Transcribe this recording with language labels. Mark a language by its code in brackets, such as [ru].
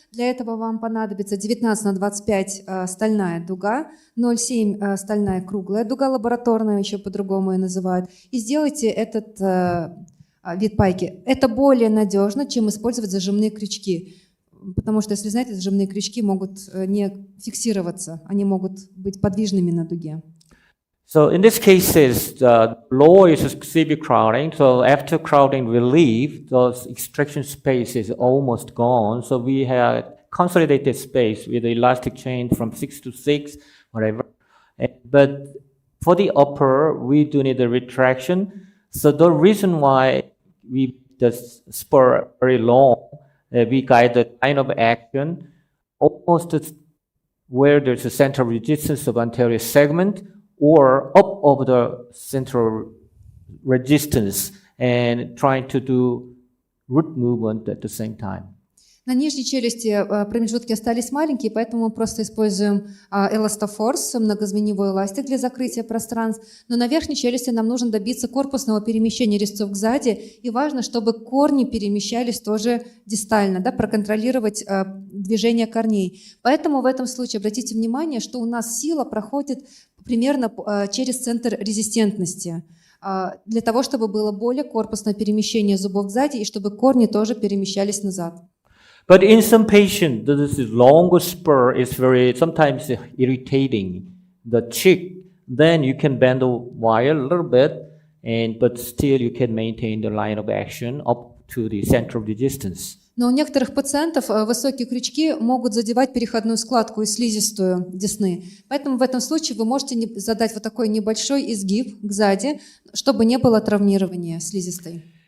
[ru] Для этого вам понадобится 19х25 стальная дуга, 0,7 стальная круглая дуга, лабораторная еще по-другому ее называют. И сделайте этот вид пайки. Это более надежно, чем использовать зажимные крючки. Потому что, если знаете, зажимные крючки могут не фиксироваться, они могут быть подвижными на дуге. [en] So in this cases, the floor is severe crowding. So after crowding relief, the extraction space is almost gone. So we had consolidated space with the elastic chain from 6 to 6, whatever. But for the upper, we do need a retraction. So the reason why the spur very long, we guide the line of action almost where there's a central resistance of anterior segment, or up over the central resistance and trying to do root movement at the same time. [ru] На нижней челюсти промежутки остались маленькие, поэтому мы просто используем эластофорс, многозвеневой эластик для закрытия пространств. Но на верхней челюсти нам нужно добиться корпусного перемещения резцов сзади, и важно, чтобы корни перемещались тоже дистально, да, проконтролировать движение корней. Поэтому в этом случае обратите внимание, что у нас сила проходит примерно через центр резистентности. для того, чтобы было более корпусное перемещение зубов сзади и чтобы корни тоже перемещались назад. [en] But in some patients, this longer spur is sometimes irritating the cheek. Then you can bend the wire a little bit, but still you can maintain the line of action up to the center of the distance. [ru] Но у некоторых пациентов высокие крючки могут задевать переходную складку и слизистую десны. Поэтому в этом случае вы можете задать вот такой небольшой изгиб сзади, чтобы не было травмирования слизистой.